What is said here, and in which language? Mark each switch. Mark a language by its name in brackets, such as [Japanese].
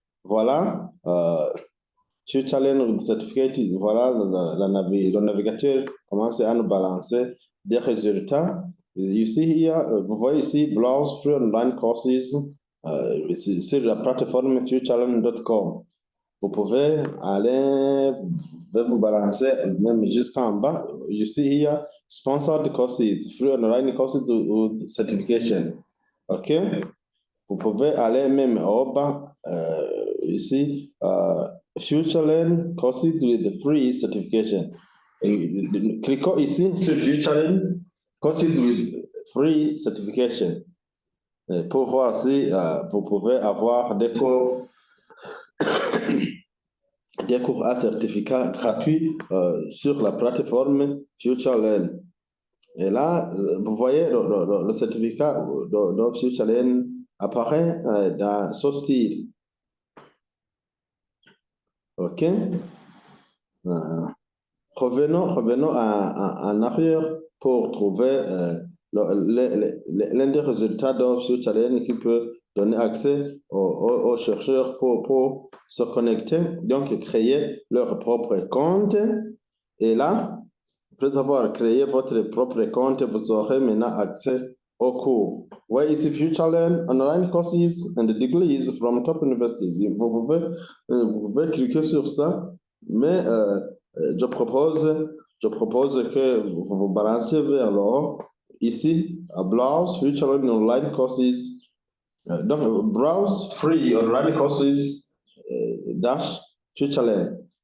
[French] Voilà, FutureLearn Certificate, voilà, le navigateur commence à nous balancer des résultats. Vous voyez ici, [English] browse through online courses [French] sur la plateforme futurelearn.com. Vous pouvez aller vous balancer même jusqu'en bas. [English] You see here, sponsored courses, free online courses with certification. OK? [French] Vous pouvez aller même au bas, ici, [English] FutureLearn courses with free certification. [French] Cliquez ici sur [English] FutureLearn courses with free certification. [French] Pour voir si vous pouvez avoir des cours à certificat gratuit sur la plateforme FutureLearn. Et là, vous voyez, le certificat de FutureLearn apparaît dans ce style. OK? Revenons en arrière pour trouver l'un des résultats de FutureLearn qui peut donner accès aux chercheurs pour se connecter, donc créer leur propre compte. Et là, après avoir créé votre propre compte, vous aurez maintenant accès aux cours. [English] Where is FutureLearn online courses and degrees from top universities? [French] Vous pouvez cliquer sur ça, mais je propose que vous vous balanciez vers le haut. Ici, [English] browse FutureLearn online courses. [French] Donc, [English] browse free online courses dash FutureLearn.